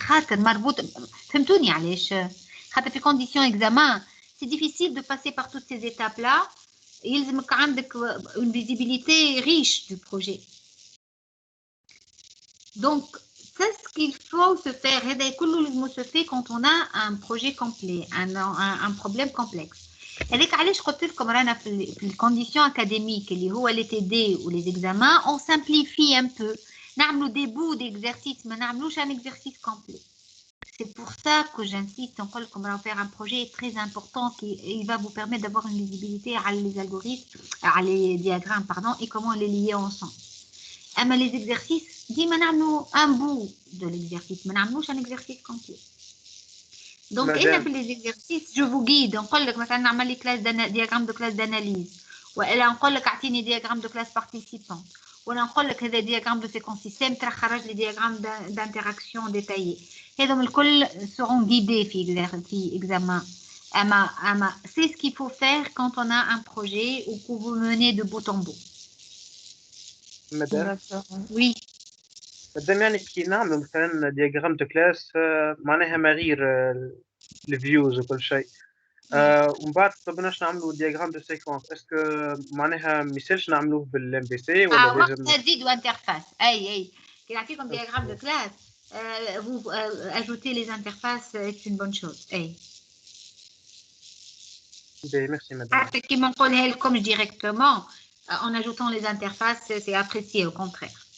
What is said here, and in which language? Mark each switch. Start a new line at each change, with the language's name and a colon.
Arabic: خاطر مربوط فهمتوني علاش؟ خاطر في
French: condition examen, c'est difficile de passer par toutes ces étapes là.
Arabic: يلزمك عندك
French: une visibilité riche du projet. Donc, c'est ce qu'il faut se faire.
Arabic: هذا كله لازم
French: se fait quand on a un projet complet, un problème complexe.
Arabic: هذاك علاش قلت لكم رانا في الكونديسيون اكاديميك اللي هو لي تي دي ولي زيكزامان
French: on simplifie un peu. نعملوا des bouts d'exercice
Arabic: ما نعملوش
French: un exercice complet. C'est pour ça que j'insiste, on va faire un projet très important qui va vous permettre d'avoir une visibilité à les algorithmes, à les diagrammes, pardon, et comment les lier ensemble. Mais les exercices, dis un bout de l'exercice, mais un exercice complet. Donc, les exercices, je vous guide. On peut les diagrammes de classe d'analyse, ou on peut les diagrammes de classe participante.
Arabic: ولا نقول لك هذا diagramme de séquence système ترى خرج لي diagramme d'interaction détaillé. هذوم الكل
French: seront guidés
Arabic: في examen.
French: أما c'est ce qu'il faut faire quand on a un projet ou que vous menez de bout en bout. Madame. Oui.
Arabic: Madame يعني كي نعملوا مثلا diagramme de classe معناها مغير الفيوز وكل شيء. ومن بعد طبناش نعملوا diagramme de séquence.
French: Est-ce que
Arabic: معناها ما يصيرش نعملوه بالام بي سي ولا لازم؟ وقت تزيد انترفاس.
French: اي كي نعطيكم diagramme de classe, vous ajoutez les interfaces, c'est une bonne chose.
Arabic: اي.
French: Merci madame.
Arabic: كي ما نقولها لكم
French: directement en ajoutant les interfaces, c'est apprécié au contraire.